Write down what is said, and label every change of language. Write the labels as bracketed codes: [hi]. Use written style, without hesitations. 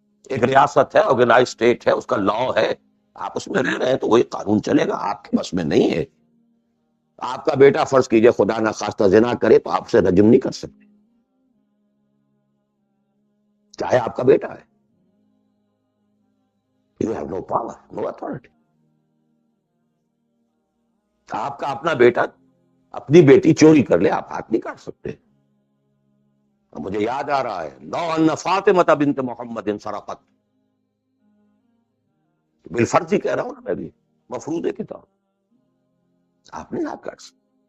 [ur] ایک ریاست ہے، آرگنائز اسٹیٹ ہے، اس کا لا ہے، آپ اس میں رہ رہے ہیں تو وہی قانون چلے گا. آپ کے بس میں نہیں ہے. آپ کا بیٹا فرض کیجئے خدا نہ خواستہ زنا کرے تو آپ سے رجم نہیں کر سکتے، چاہے آپ کا بیٹا ہے. [en] You have no power, no authority. [ur] آپ کا اپنا بیٹا اپنی بیٹی چوری کر لے، آپ ہاتھ نہیں کاٹ سکتے. مجھے یاد آ رہا ہے [ar] لو ان فاطمہ بنت محمد سرقت، [ur] بالفرض ہی کہہ رہا ہوں نا میں بھی، مفروض کتاب، آپ نہیں ہاتھ کاٹ سکتے.